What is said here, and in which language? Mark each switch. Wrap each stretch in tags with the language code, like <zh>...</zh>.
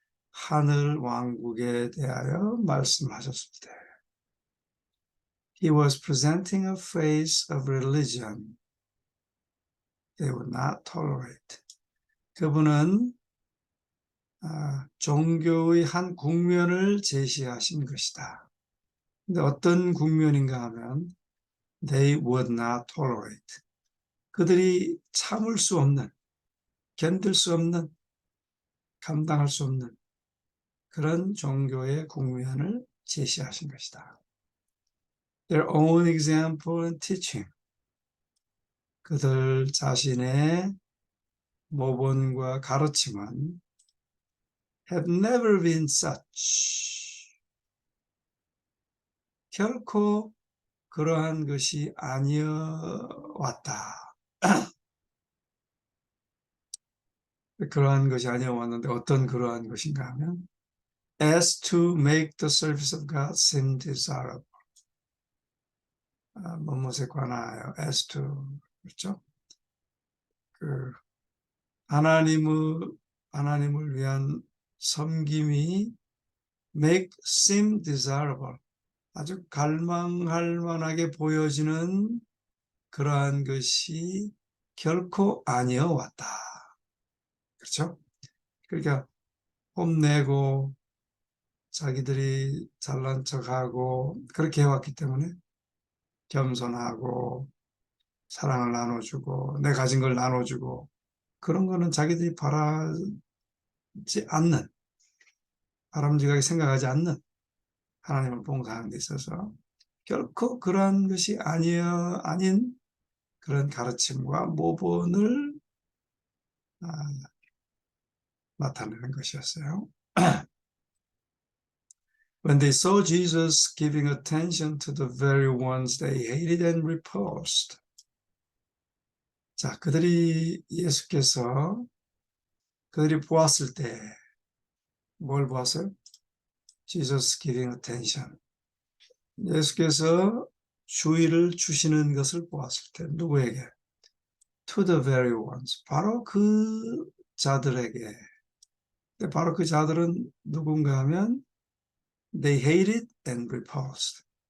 <ko>하늘 왕국에 대하여 말씀하셨을 때</ko> <en>He was presenting a face of religion they would not tolerate.</en> <ko>그분은 종교의 한 국면을 제시하신 것이다. 근데 어떤 국면인가 하면</ko> <en>they would not tolerate.</en> <ko>그들이 참을 수 없는, 견딜 수 없는, 감당할 수 없는 그런 종교의 국면을 제시하신 것이다.</ko> <en>Their own example and teaching.</en> <ko>그들 자신의 모본과 가르침은</ko> <en>have never been such.</en> <ko>결코 그러한 것이 아니어왔다. 그러한 것이 아니어왔는데 어떤 그러한 것인가 하면</ko> <en>as to make the service of God seem desirable.</en> <ko>무엇에 관하여</ko> <en>as to,</en> <ko>그렇죠? 그 하나님을 위한 섬김이</ko> <en>make seem desirable.</en> <ko>아주 갈망할 만하게 보여지는 그러한 것이 결코 아니어왔다. 그렇죠? 그러니까 뽐내고 자기들이 잘난 척하고 그렇게 해왔기 때문에 겸손하고 사랑을 나눠주고 내 가진 걸 나눠주고 그런 거는 자기들이 바라지 않는, 바람직하게 생각하지 않는 하나님을 봉사하는 데 있어서 결코 그러한 것이 아닌 그런 가르침과 모본을 나타내는 것이었어요.</ko> <en>When they saw Jesus giving attention to the very ones they hated and repulsed.</en> <ko>자, 예수께서 그들이 보았을 때 뭘 보았어요?</ko> <en>Jesus giving attention.</en> <ko>예수께서 주의를 주시는 것을 보았을 때 누구에게?</ko> <en>To the very ones.</en> <ko>바로 그 자들에게. 바로 그 자들은 누군가 하면</ko> <en>they hated and repulsed.</en>